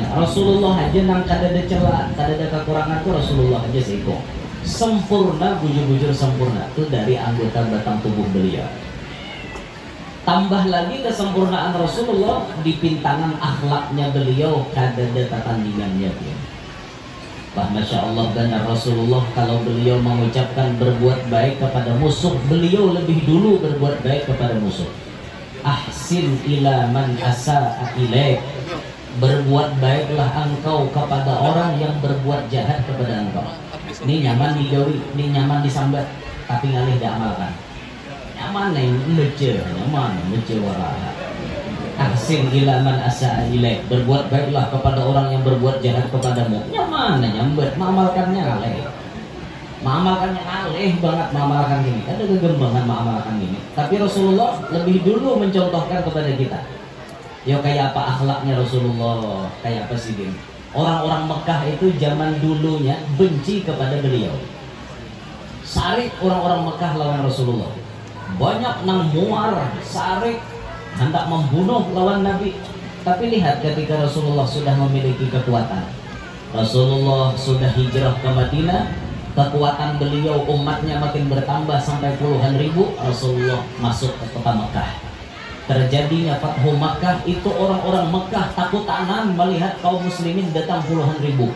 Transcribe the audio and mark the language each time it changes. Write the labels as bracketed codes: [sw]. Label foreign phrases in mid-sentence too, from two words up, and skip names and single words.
[bjn] Rasulullah aja nang kada ada celah, kada ada kekurangan tuh Rasulullah aja seiko. [id] Sempurna, bujur-bujur sempurna itu dari anggota batang tubuh beliau. Tambah lagi kesempurnaan Rasulullah di pintangan akhlaknya beliau, kada ada tandingannya. Wah, [ar] Masya Allah, [id] benar Rasulullah kalau beliau mengucapkan berbuat baik kepada musuh, beliau lebih dulu berbuat baik kepada musuh. [ar] Ahsin ila man asa'a ilaik, [id] berbuat baiklah engkau kepada orang yang berbuat jahat kepada engkau. [bjn] Ini nyaman digawi, ini nyaman disambat, tapi ngalih diamalkan. Nyaman nih, mece waraha. [ar] Ahsin ila man asa'a ilaik, [id] berbuat baiklah kepada orang yang berbuat jahat kepadamu. [bjn] Nyaman nyambat, mengamalkannya ngalih. Mengamalkannya ngalih banget, mengamalkan gini. [id] Ada kegembangan mengamalkan gini. Tapi Rasulullah lebih dulu mencontohkan kepada kita. Ya kayak apa akhlaknya Rasulullah, kayak apa sih gini. Orang-orang Mekah itu zaman dulunya benci kepada beliau. [bjn] Sarik orang-orang Mekah lawan Rasulullah. Banyak nang muar, sarik, hendak membunuh lawan Nabi. [id] Tapi lihat ketika Rasulullah sudah memiliki kekuatan, Rasulullah sudah hijrah ke Madinah, kekuatan beliau, umatnya makin bertambah sampai puluhan ribu. Rasulullah masuk ke kota Mekah. Terjadinya Fathu Makkah, itu orang-orang Mekah takut tanan melihat kaum muslimin datang puluhan ribu.